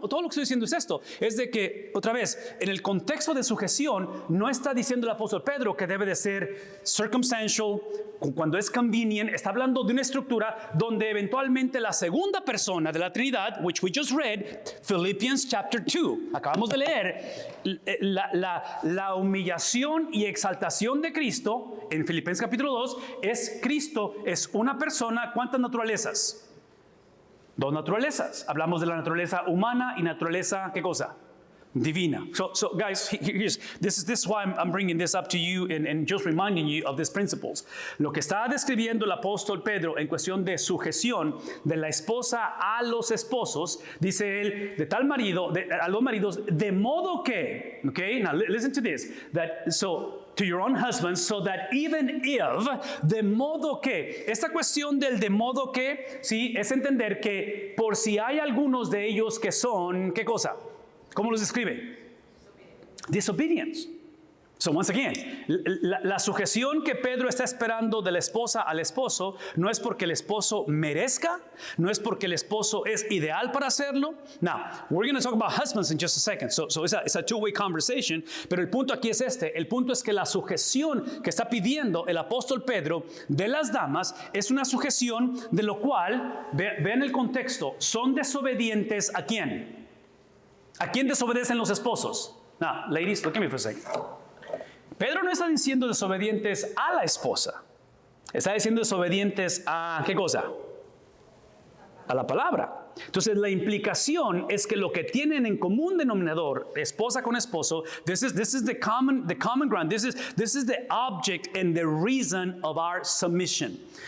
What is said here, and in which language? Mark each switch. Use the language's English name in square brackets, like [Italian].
[Spanish] Todo lo que estoy diciendo es esto, es de que, otra vez, en el contexto de sujeción, no está diciendo el apóstol Pedro que debe de ser circumstantial, cuando es convenient, está hablando de una estructura donde eventualmente la segunda persona de la Trinidad, [English] which we just read, Philippians chapter 2, [Spanish] acabamos de leer, la humillación y exaltación de Cristo, en Filipenses capítulo 2, es Cristo, es una persona, ¿cuántas naturalezas? Dos naturalezas. Hablamos de la naturaleza humana y naturaleza, ¿qué cosa? Divina. [English] So guys, this is why I'm bringing this up to you and just reminding you of these principles. [Spanish] Lo que está describiendo el apóstol Pedro en cuestión de sujeción de la esposa a los esposos, dice él, de tal marido, a los maridos, de modo que, [English] okay, now listen to this, to your own husbands, so that even if, [Spanish] de modo que, esta cuestión del de modo que, sí, es entender que por si hay algunos de ellos que son, ¿qué cosa? ¿Cómo los describe? Disobedience. So once again, la sujeción que Pedro está esperando de la esposa al esposo no es porque el esposo merezca, no es porque el esposo es ideal para hacerlo. [English] Now, we're going to talk about husbands in just a second. So it's a two-way conversation. [Spanish] Pero el punto aquí es este. El punto es que la sujeción que está pidiendo el apóstol Pedro de las damas es una sujeción de lo cual, vean el contexto, son desobedientes ¿a quién? ¿A quién desobedecen los esposos? [English] Now, ladies, look at me for a second. [Spanish] Pedro no está diciendo desobedientes a la esposa. Está diciendo desobedientes a ¿qué cosa? A la palabra. Entonces la implicación es que lo que tienen en común denominador, esposa con esposo, [English] this is the common ground. This is the object and the reason of our submission.